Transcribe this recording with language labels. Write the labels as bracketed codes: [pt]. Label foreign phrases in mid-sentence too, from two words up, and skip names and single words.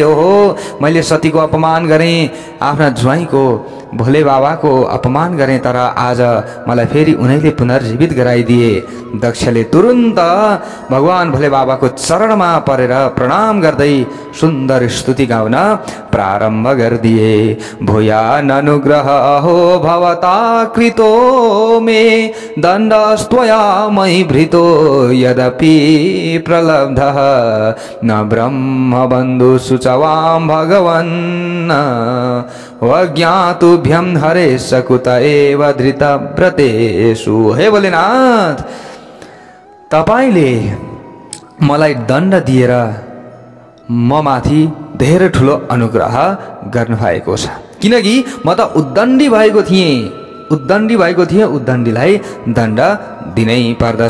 [ne] ओहो, मैले सतीको अपमान गरेँ, आफ्ना ज्वाइँको भोले बाबाको अपमान गरेँ, तर आज मलाई फेरि उनीले पुनर्जीवित गराइदिए। दक्षले तुरुन्त भगवान् भोले बाबाको चरणमा परेर प्रणाम गर्दै सुन्दर स्तुति गाउन प्रारम्भ गरिदिए। [sa] भूयान अनुग्रह हो भवता कृतो मे दण्डस्त्वया मयि भृतो यद्यपि प्रलब्धः न ब्रह्मबन्धु सुचवां भगवन् वज्ञातुभ्यं हरे सकुत एव धृतव्रतेषु। [ne] हे भोलेनाथ, तपाईले मलाई दण्ड दिएर म माथि धेरै ठुलो अनुग्रह गर्नुभएको छ। किनकि म त उद्दण्डी भएको थिएँ, उद्दण्डीलाई दण्ड दिनै पर्दछ।